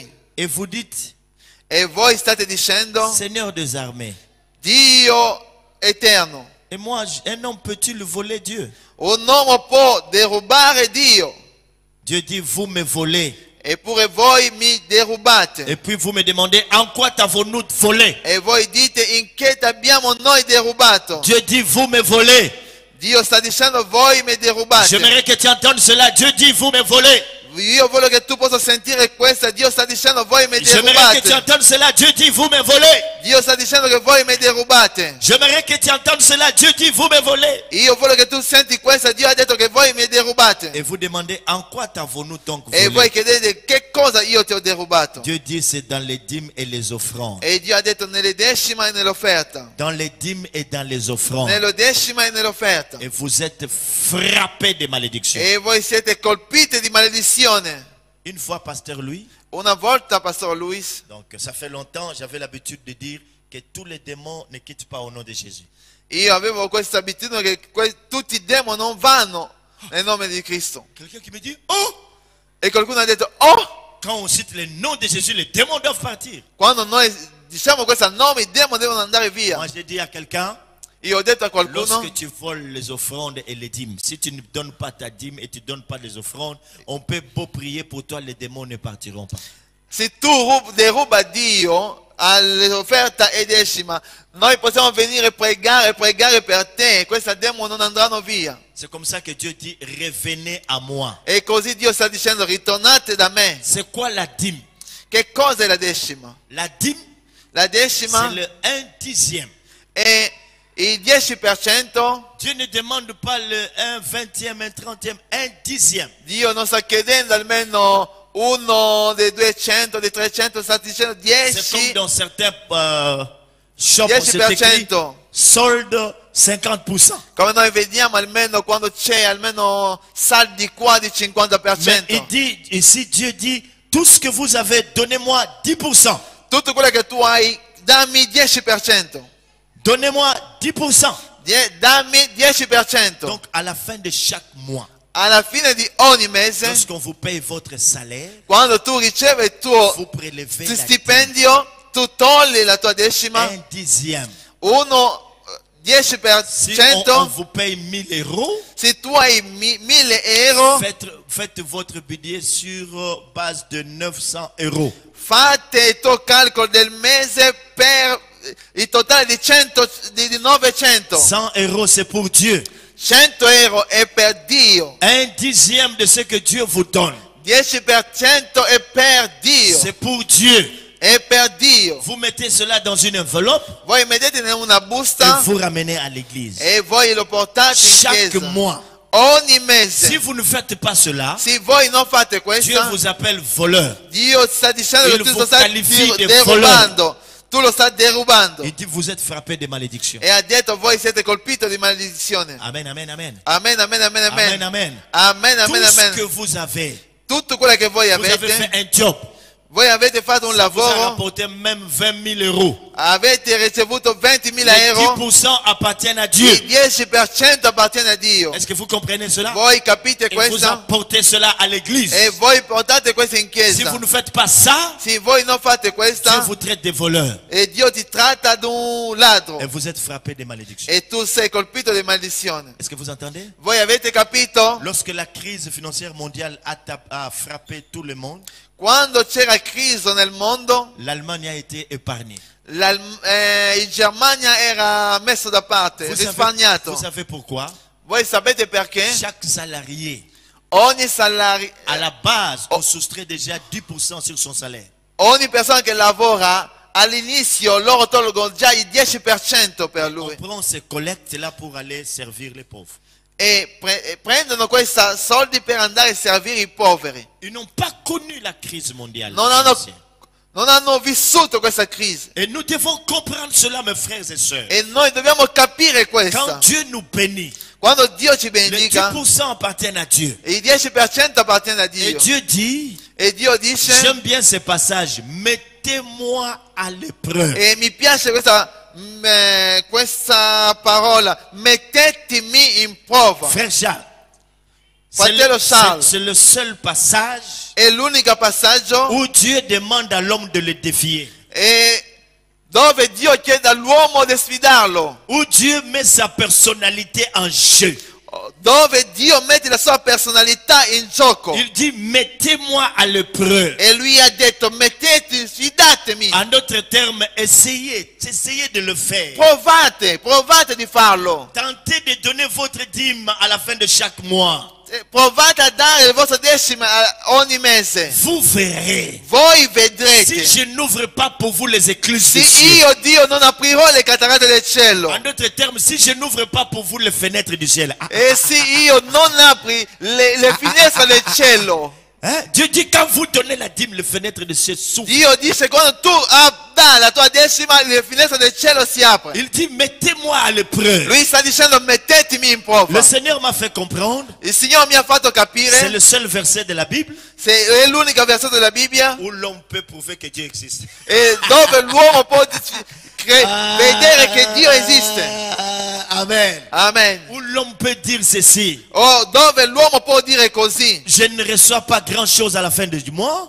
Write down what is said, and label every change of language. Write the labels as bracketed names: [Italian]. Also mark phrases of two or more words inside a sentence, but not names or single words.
[French] Et vous dites, [Italian] E voi state dicendo, [French] Seigneur des armées, [Italian] Dio eterno, [French] et moi, un homme peut-il voler Dieu? [Italian] un uomo può derubare Dio. [French] Dieu dit, vous me volez. [Italian] Eppure voi mi derubate. [French] Et puis vous me demandez, en quoi t'avons-nous volé? [Italian] E voi dite, in che t'abbiamo noi derubato? [French] Dieu dit, vous me volez. [Italian] Dio sta dicendo, voi mi derubate. [French] J'aimerais que tu entendes cela. Dieu dit, vous me volez. [Italian] Io voglio che tu possa sentire questo. Dio sta dicendo, voi mi [French] J'aimerais que tu [Italian] derubate. [French] entendes cela. Dieu dit, vous me volez. [Italian] Dio sta dicendo che voi mi derubate. [French] J'aimerais que tu entendes cela. Dieu dit, vous me volez. [Italian] Io voglio che tu senti questo. Dio ha detto che voi mi derubate. [French] Et vous demandez, en quoi t'avons-nous donc [Italian] E voi [French] volé? [Italian] chiedete, che cosa io ti ho derubato? [French] Dieu dit, c'est dans les dîmes et les offrandes. [Italian] E Dio ha detto, nelle decima e nell'offerta. [French] Dans les dîmes et dans les offrandes. [Italian] Nello decima e nell'offerta. [French] Et vous êtes frappés de malédiction. [Italian] E voi siete colpiti di maledizione. [French] Une fois, pasteur Louis, [Italian] Una volta, Pastor Luis, [French] donc ça fait longtemps, j'avais l'habitude de dire que tous les démons ne quittent pas au nom de Jésus. [Italian] io avevo questa abitudine che tutti i demoni non vanno nel nome di Cristo. [French] Quelqu'un qui me dit, oh, [Italian] E qualcuno ha detto, oh, [French] quand on cite le nom de Jésus, les démons doivent partir. [Italian] quando noi diciamo questo nome, i demoni devono andare via. [French] Moi, je dis à quelqu'un, [Italian] Io ho detto a qualcuno, [French] lorsque tu voles les offrandes et les dîmes, si tu ne donnes pas ta dîme et tu ne donnes pas les offrandes, on peut beau prier pour toi, les démons ne partiront pas. [Italian] se tu deruba Dio all'offerta e decima, noi possiamo venire a pregare per te, questi demoni non andranno via. [French] C'est comme ça que Dieu dit, revenez à moi. [Italian] E così Dio sta dicendo, ritornate da me. [French] C'est quoi la dîme? [Italian] Che cosa è la decima? [French] La dîme, [Italian] La decima [French] c'est le 1/10. [Italian] è il 10%. [French] Dieu ne demande pas le 1/20, 1/30, 1/10. [Italian] Dio non sta chiedendo almeno uno dei 200, dei 300, sta dicendo [French] C'est comme [Italian] 10, [French] dans certains shops, on s'est écrit [Italian] 10%. [French] solde 50%. [Italian] Come noi vediamo almeno quando c'è almeno saldi qua di [French] Mais il [Italian] 50%. [French] dit, ici Dieu dit, tout ce que vous avez, donnez-moi 10%. [Italian] Tutto quello che tu hai, dammi 10%. [French] Donnez-moi 10%. [Italian] Dammi 10%. [French] Donc à la fin de chaque mois, [Italian] Alla fine di ogni mese, [French] lorsqu'on vous paye votre salaire, [Italian] quando tu ricevi il [French] vous [Italian] tuo [French] prélevez la dîme, [Italian] stipendio, tu togli la tua decima, [French] 1/10. [Italian] uno [French] Si on [Italian] 10%. [French] vous paye 1000 euros, [Italian] Se tu hai 1000 euro, [French] faites votre budget sur base de 900 euros. [Italian] fate il tuo calcolo del mese per il totale di 900. [French] 100 euros, c'est pour Dieu. [Italian] 100 euro è per Dio. [French] 1/10 de ce que Dieu vous donne, [Italian] 10% è per Dio. [French] c'est pour Dieu. [Italian] È per Dio. [French] Vous mettez cela dans une enveloppe [Italian] Voi mettete in una [French] et [Italian] busta [French] vous ramenez à l'église. [Italian] e voi lo portate in [French] Chaque [Italian] chiesa. [French] mois. [Italian] Ogni mese. [French] Si vous ne faites pas cela, [Italian] Se voi non fate [French] Dieu [Italian] questo, [French] vous appelle voleur. [Italian] Dio sta dicendo [French] Il [Italian] che tu [French] vous [Italian] lo stai [French] qualifie de [Italian] derubando. Tu lo stai derubando. [French] Il dit, vous êtes frappés de malédiction. [Italian] E ha detto, voi siete colpiti di maledizione. [French] Amen, amen, amen. [Italian] Amen, amen, amen, [French] Amen, [Italian] amen. [French] amen. [Italian] Amen, amen, [French] Tout ce [Italian] amen. [French] que vous avez, [Italian] Tutto quello che voi [French] vous avez fait [Italian] avete, [French] un job. [Italian] voi avete fatto un [French] Ça vous a [Italian] lavoro, [French] rapporté même 20 000 euros. [Italian] avete ricevuto 20.000 [French] les [Italian] euro, [French] 10% appartiennent à Dieu. [Italian] il 10% appartiene a Dio. [French] Est-ce que vous comprenez cela? [Italian] Voi capite [French] Et vous [Italian] questo? [French] apportez cela à l'église. [Italian] E voi portate questo in [French] Si [Italian] chiesa. [French] vous ne faites pas ça, [Italian] Se voi non fate [French] Dieu [Italian] questo, [French] vous traite de voleurs. [Italian] e Dio ti tratta ad un ladro. [French] Et vous êtes frappé de malédiction. [Italian] E tu sei colpito di maledizione. [French] Est-ce que vous entendez? [Italian] Voi avete capito? [French] Lorsque la crise financière mondiale a frappé tout le monde, [Italian] Quando c'era crisi nel mondo, [French] l'Allemagne a été épargnée. [Italian] in Germania era messo da parte, risparmiato. [French] Vous savez pourquoi? [Italian] Voi sapete perché? [French] Chaque salarié, [Italian] Ogni salario, [French] à la base, on soustrait déjà 10% sur son salaire. [Italian] ogni persona che lavora all'inizio loro tolgono già il 10% per [French] On [Italian] lui [French] prend ces collectes-là pour aller servir les pauvres. [Italian] e prendono questi soldi per andare a servire i poveri. [French] Ils n'ont pas connu la crise mondiale. [Italian] Non hanno vissuto questa crisi [French] Et nous devons comprendre cela, mes frères et sœurs. [Italian] e noi dobbiamo capire questo. [French] Quand Dieu nous bénit, [Italian] Quando Dio ci [French] les [Italian] benedica, [French] 10% appartiennent à Dieu. [Italian] il 10% appartiene a [French] Et [Italian] Dio. [French] Dieu dit, [Italian] E Dio dice, [French] j'aime bien ce passage, mettez-moi à l'épreuve. [Italian] e mi piace questa parola, mettetemi in prova. [French] Frère Charles, [Italian] Fratello Charles, [French] c'est le seul passage [Italian] è l'unico passaggio [French] où Dieu demande à l'homme de le défier. [Italian] dove Dio chiede all'uomo di sfidarlo, [French] Où Dieu met sa personnalité en jeu. [Italian] dove Dio mette la sua personalità in gioco. [French] Il dit, mettez-moi à l'épreuve. [Italian] E lui ha detto, sfidatemi, [French] En d'autres termes, essayez de le faire. [Italian] provate di farlo. [French] Tentez de donner votre dîme à la fin de chaque mois. [Italian] Provate a dare il vostro decimo ogni mese. [French] Vous verrez. [Italian] Voi [French] Si [Italian] vedrete. [French] je n'ouvre pas pour vous les écluses [Italian] Se [French] du ciel. [Italian] io Dio non aprirò le cataratte del cielo, [French] En d'autres termes, si je n'ouvre pas pour vous les fenêtres du ciel. [Italian] e se io non apri le finestre del cielo, [French] Hein? Dieu dit, quand vous donnez la dîme, les fenêtres du ciel s'ouvrent. [Italian] Dio dice quando tu dai la tua decima, le finestre del cielo si aprono. [French] Il dit, mettez-moi à l'épreuve. [Italian] Lui sta dicendo mettetemi in prova. [French] Le Seigneur m'a fait comprendre. [Italian] Il Signore mi ha fatto [French] C'est [Italian] capire, [French] le seul verset de la Bible [Italian] è l'unico versetto della Bibbia, [French] où l'on peut prouver que Dieu existe. [Italian] e dove l'uomo può vedere che Dio esiste. [French] Amen. [Italian] Amen. [French] Où l'on peut dire ceci. [Italian] Dove l'uomo può dire così. [French] Je ne reçois pas grand chose à la fin du mois.